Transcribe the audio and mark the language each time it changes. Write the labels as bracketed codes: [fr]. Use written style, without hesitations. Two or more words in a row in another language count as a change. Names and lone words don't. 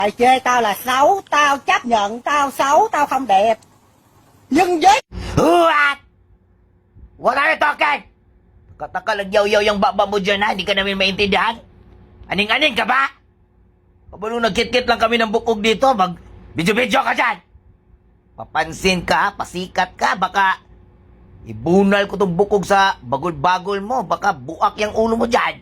[vi] Mày chê tao là xấu, tao chấp nhận tao xấu, tao không đẹp. Nhưng với... [tl] Huwat! Wala na talking! Kataka lang yaw-yaw yung baba mo dyan ha, hindi ka namin maintindihan. Aning-aning ka ba? Kabalo nagkit-kit lang kami ng bukog dito, mag-video-video ka dyan. Papansin ka, pasikat ka, baka ibunal ko tong bukog sa bagol-bagol mo, baka buak yung ulo mo dyan.